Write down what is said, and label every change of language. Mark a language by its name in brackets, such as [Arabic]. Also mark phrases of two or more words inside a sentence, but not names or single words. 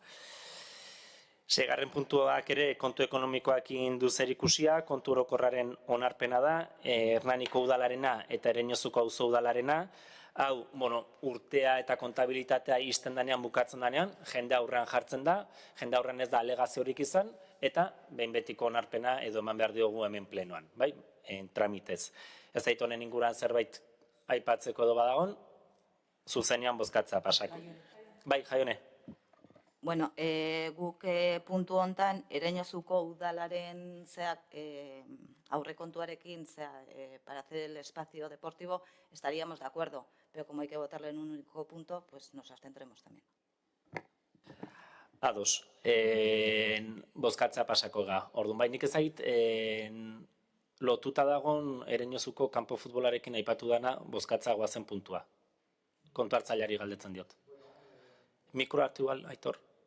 [Basque] Seigarren puntuak ere kontu ekonomikoakin du zerikusia, kontu orokorraren onarpena da, Hernaniko udalarena eta Ereñozuko auzo udalarena, Hau, urtea eta kontabilitatea izten danean, bukatzen danean, jende aurrean jartzen da, jende aurrean ez da alegaziorik izan, eta behin betiko onarpena edo eman behar diogu hemen plenoan, bai, tramitez. Ez zait honen inguruan zerbait aipatzeko edo badagon, zuzenean bozkatza pasako. Bai, Jaione. Bueno, guk puntu hontan Ereñozuko udalaren aurrekontuarekin [Spanish] para hacer el espacio deportivo estaríamos de acuerdo, pero como hay que votarlo en un único punto, pues nos abstendremos también. [Basque] Ados, bozkatza pasako ga. Orduan, bai, nik ezait, lotuta dagon Ereñozuko kanpo futbolarekin aipatu dana bozkatza goazen puntua. Kontu hartzaileari galdetzen diot. Mikro hartu igual, Aitor?